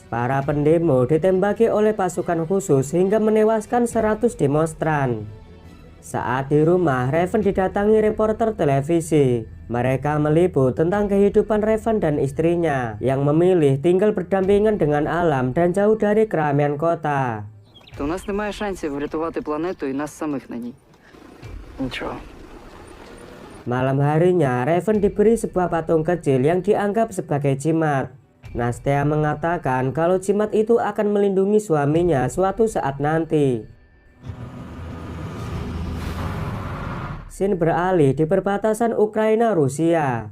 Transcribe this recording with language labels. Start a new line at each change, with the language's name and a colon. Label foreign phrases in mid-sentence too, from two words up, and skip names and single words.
Indonesian: Para pendemo ditembaki oleh pasukan khusus hingga menewaskan 100 demonstran. Saat di rumah, Raven didatangi reporter televisi. Mereka meliput tentang kehidupan Raven dan istrinya yang memilih tinggal berdampingan dengan alam dan jauh dari keramaian kota.
Ukrainian: У нас немає шансів врятувати планету і нас самих на ній. Нічого.
Indonesian: Malam harinya, Raven diberi sebuah patung kecil yang dianggap sebagai jimat. Nastya mengatakan kalau jimat itu akan melindungi suaminya suatu saat nanti. Scene beralih di perbatasan Ukraina-Rusia.